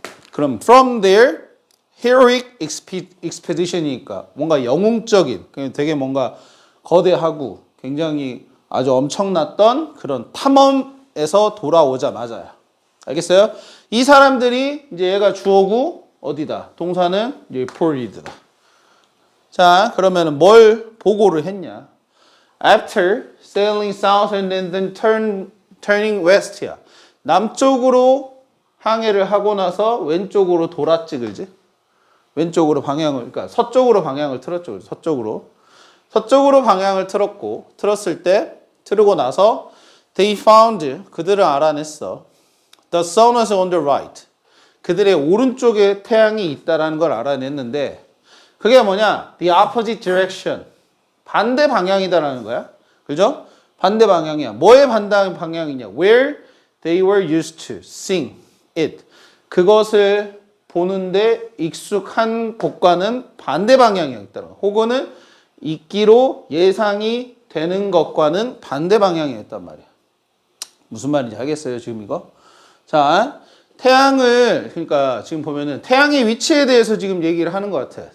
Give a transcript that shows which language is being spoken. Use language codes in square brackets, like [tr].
[ko] 그럼 [en] from their heroic expedition [ko] 이니까 뭔가 영웅적인, 되게 뭔가 거대하고 굉장히 아주 엄청났던 그런 탐험에서 돌아오자마자야. 알겠어요? 이 사람들이 이제 얘가 주어고 어디다? 동사는 reported다. 자, 그러면은 뭘 보고를 했냐? [en] After sailing south and then turning west야. [ko] 남쪽으로 항해를 하고 나서 왼쪽으로 돌았지, 그지? 왼쪽으로 그러니까 서쪽으로 방향을 틀었죠. 서쪽으로 방향을 틀고 나서 [en] they found, [ko] 그들은 알아냈어. [en] The sun was on the right. [ko] 그들의 오른쪽에 태양이 있다라는 걸 알아냈는데, 그게 뭐냐? [en] The opposite direction. [ko] 반대 방향이다라는 거야. 그죠? 반대 방향이야. 뭐의 반대 방향이냐? [en] Where they were used to seeing it. [ko] 그것을 보는데 익숙한 곳과는 반대 방향이었다. 혹은 있기로 예상이 되는 것과는 반대 방향이었단 말이야. 무슨 말인지 알겠어요, 지금 이거? 자, 그러니까 지금 보면은 태양의 위치에 대해서 지금 얘기를 하는 것 같아.